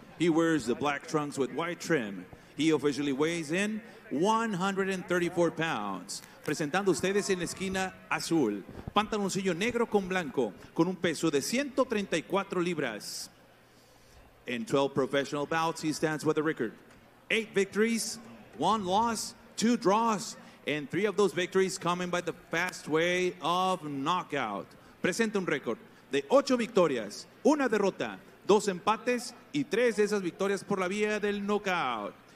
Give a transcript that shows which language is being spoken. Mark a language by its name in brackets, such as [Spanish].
[English] He wears the black trunks with white trim. He officially weighs in 134 pounds. [Spanish] Presentando ustedes en la esquina azul, pantaloncillo negro con blanco, con un peso de 134 libras. [English] In 12 professional bouts, he stands with a record: 8 victories, 1 loss, 2 draws, and 3 of those victories coming by the fast way of knockout. [Spanish] Presenta un récord de 8 victorias, 1 derrota, 2 empates y 3 de esas victorias por la vía del knockout.